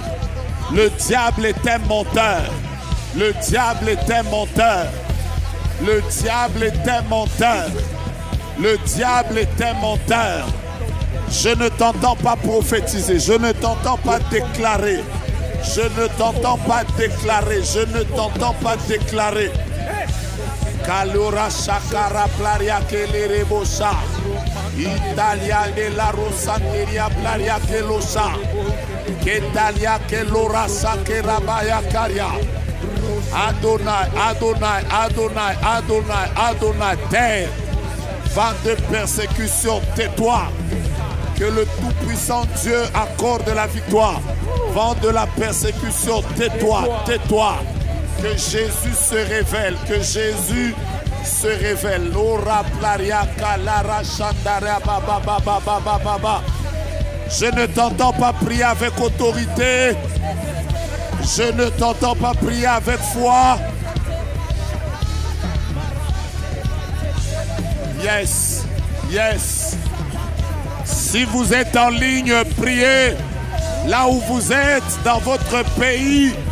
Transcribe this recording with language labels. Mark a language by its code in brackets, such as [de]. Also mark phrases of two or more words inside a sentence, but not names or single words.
[fr] Le diable est un menteur. Le diable est un menteur. Le diable est un menteur. Le diable est un menteur. Je ne t'entends pas prophétiser. Je ne t'entends pas déclarer. Je ne t'entends pas déclarer. Je ne t'entends pas déclarer. Kalora shakara plaria kelerebosa. Italia de la rosanderia plaria kelosa. Ketalia kelora sakerabaya karia. Adonai, Adonai, Adonai, Adonai, Adonai, terre. Vent de persécution, tais-toi. Que le Tout-Puissant Dieu accorde la victoire. Vent de la persécution, tais-toi, tais-toi. Que Jésus se révèle, que Jésus se révèle. Lora plaria kalara shandara baba baba baba baba. Je ne t'entends pas prier avec autorité. Je ne t'entends pas prier avec foi. [en] Yes, yes. [fr] Si vous êtes en ligne, priez là où vous êtes, dans votre pays.